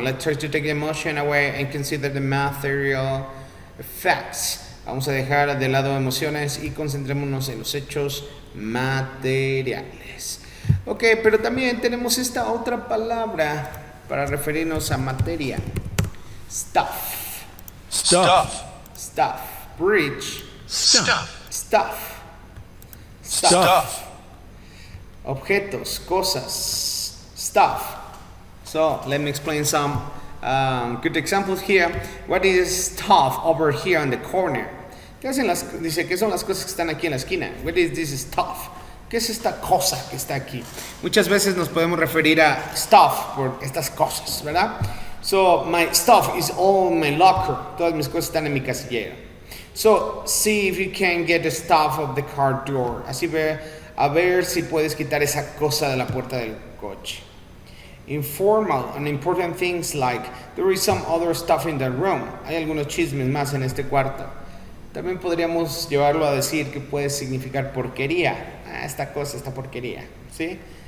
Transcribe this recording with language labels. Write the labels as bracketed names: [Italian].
[English] Let's try to take the emotion away and consider the material effects. [Spanish] Vamos a dejar de lado emociones y concentrémonos en los hechos materiales. Ok, pero también tenemos esta otra palabra para referirnos a materia. [English] Stuff. Stuff. Stuff. Bridge. Stuff. Stuff. Stuff. [Spanish] Objetos, cosas. Stuff. [English] So, let me explain some good examples here. What is stuff over here on the corner? [Spanish] ¿Qué hacen dice, ¿qué son las cosas que están aquí en la esquina? [English] What is this stuff? [Spanish] ¿Qué es esta cosa que está aquí? Muchas veces nos podemos referir a stuff por estas cosas, ¿verdad? [English] So, my stuff is all in my locker. [Spanish] Todas mis cosas están en mi casillero. [English] So, see if you can get the stuff of the car door. [Spanish] Así a ver si puedes quitar esa cosa de la puerta del coche. [English] Informal and important things like there is some other stuff in the room. [Spanish] Hay algunos chismes más en este cuarto. También podríamos llevarlo a decir que puede significar porquería. Esta cosa, esta porquería, ¿sí?